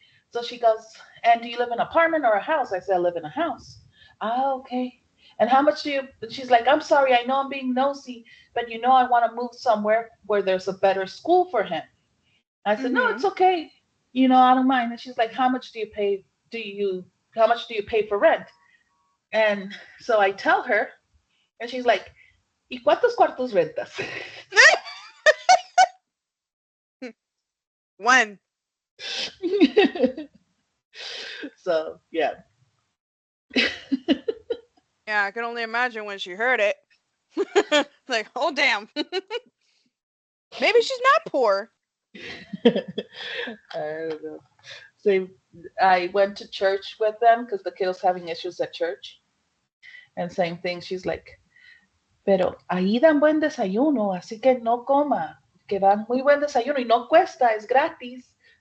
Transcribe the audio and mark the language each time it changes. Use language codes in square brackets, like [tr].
[en] So she goes, "And do you live in an apartment or a house?" I said, "I live in a house." Ah, okay. And how much do you? She's like, "I'm sorry, I know I'm being nosy, but I want to move somewhere where there's a better school for him." I said, "No, Mm-hmm. it's okay. I don't mind." And she's like, "How much do you pay? Do you? How much do you pay for rent?" And so I tell her, and she's like, [es] ¿Y cuántos cuartos rentas? [en] When? So yeah. Yeah, I can only imagine when she heard it. Like, oh damn. Maybe she's not poor. I don't know. So I went to church with them because the kid was having issues at church. And same thing, she's like, [es] pero ahí dan buen desayuno, así que no coma, que dan muy buen desayuno y no cuesta, es gratis.